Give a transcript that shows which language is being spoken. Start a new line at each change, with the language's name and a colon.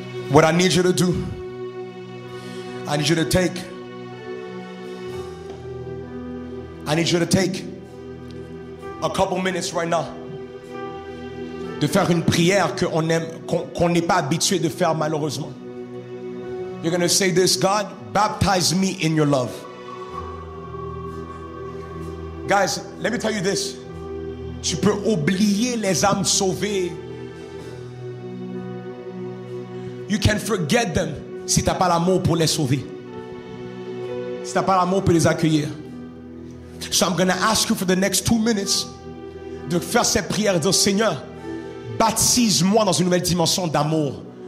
English: What I need you to do, I need you to take a couple minutes right now,
French: de faire une prière qu'on n'est pas habitué de faire malheureusement.
English: You're going to say this: God, baptize me in your love. Guys, let me tell you this.
French: Tu peux oublier les âmes sauvées.
English: You can forget them
French: si tu n'as pas l'amour pour les sauver. Si tu n'as pas l'amour pour les accueillir.
English: So I'm going to ask you for the next 2 minutes
French: de faire cette prière et dire: Seigneur, baptise-moi dans une nouvelle dimension d'amour.